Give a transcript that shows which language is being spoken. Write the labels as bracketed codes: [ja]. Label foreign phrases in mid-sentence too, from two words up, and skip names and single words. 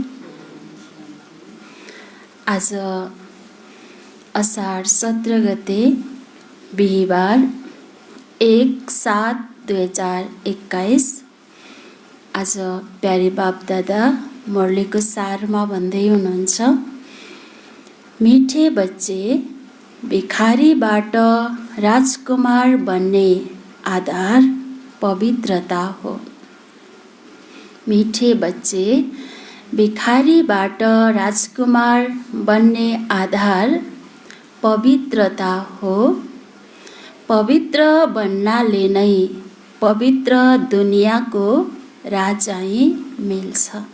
[ne] आज असार 17 गते बिहिबार 1/7/2021 आज [hi] प्यारे बाप दादा [ne] मुरलीको सारमा भन्दै हुनुहुन्छ, [hi] मिठे बच्चे [ne] भिखारीबाट राजकुमार बन्ने आधार पवित्रता हो। [hi] मिठे बच्चे [ne] भिखारीबाट राजकुमार बन्ने आधार पवित्रता हो। पवित्र बन्नाले नै पवित्र दुनियाँको राजाई मिल्छ।